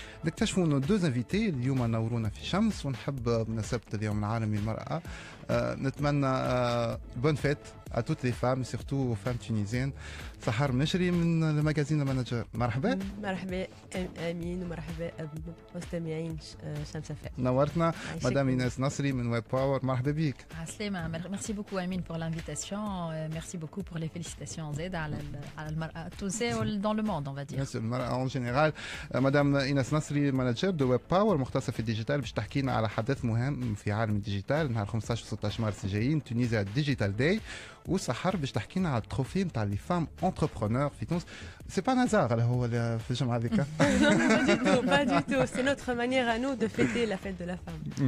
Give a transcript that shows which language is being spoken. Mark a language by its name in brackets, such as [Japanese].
[Arabic] نكتشفوا انه دو انفيتي اليوم نورونا في شمس، ونحب بمناسبه اليوم العالمي للمراه نتمنى [French] بون فيت à toutes les femmes, surtout aux femmes tunisiennes. [Arabic] سحر منشري من المجازين المانجر، مرحبا. مرحبا امين ومرحبا مستمعين شمس فام. نورتنا مدام ايناس نصري من ويب باور، مرحبا بك. عسلامة. [French] Merci beaucoup Amine pour l'invitation. Merci beaucoup pour les félicitations [Arabic] زاد على المرأة التونسية [French] dans le monde on va dire. [Arabic] المرأة [French] en général. [Arabic] مدام ايناس نصري مانجر دو ويب باور مختصة في الديجيتال، باش تحكي لنا على حدث مهم في عالم الديجيتال نهار 15 و 16 مارس الجايين، تونيزيا ديجيتال داي. وسحر باش تحكي لنا على التروفي نتاع لي فام انتربرونور في تونس. [French] سي با نزار [Arabic] هو في الجمعه هذيك. [French] Pas du tout, c'est notre manière à nous de fêter la fête de la femme.